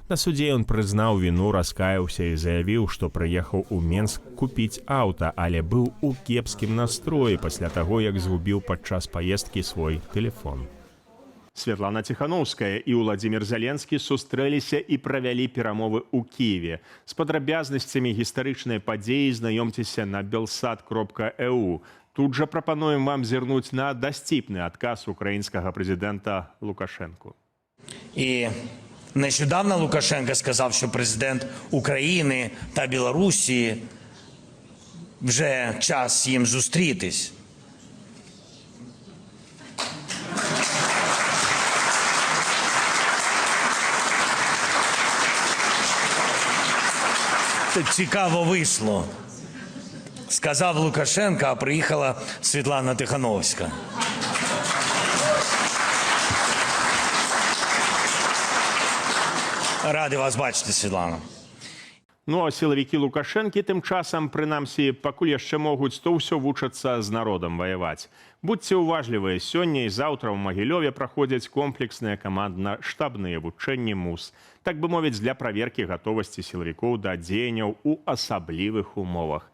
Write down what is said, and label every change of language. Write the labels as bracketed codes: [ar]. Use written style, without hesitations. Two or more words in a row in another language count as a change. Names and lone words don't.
[be] На судзе ён прызнаў віну, раскаяўся і заявіў, што прыехаў у Менск купіць аўта, але быў у кепскім настроі пасля таго, як згубіў падчас паездкі свой тэлефон. Святлана Ціхановская і Уладзімір Зяленскі сустрэліся і правялі перамовы ў Кіеве. З падрабязнасцямі гістарычнай падзеі знаёмцеся на belsat.eu. Тут жа прапануем вам зірнуць на дасціпны адказ [uk] українського президента [be] Лукашенку. [uk] І нещодавно Лукашенко сказав, що президент України та Білорусі вже час їм зустрітись. Це цікаво вийшло. Сказав Лукашенко, а приїхала Світлана Тихановська. Радий вас бачити, Світлана. [be] Ну а сілавікі Лукашэнкі тым часам, прынамсі, пакуль яшчэ могуць, то ўсё вучацца з народам ваяваць. Будьце уважлівыя, сёння і заўтра ў Магілёве праходзяць комплексныя камандна-штабныя вучэнні МУС. Так бы мовіць, для праверкі гатовасці сілавікоў да дзеянняў у асаблівых умовах.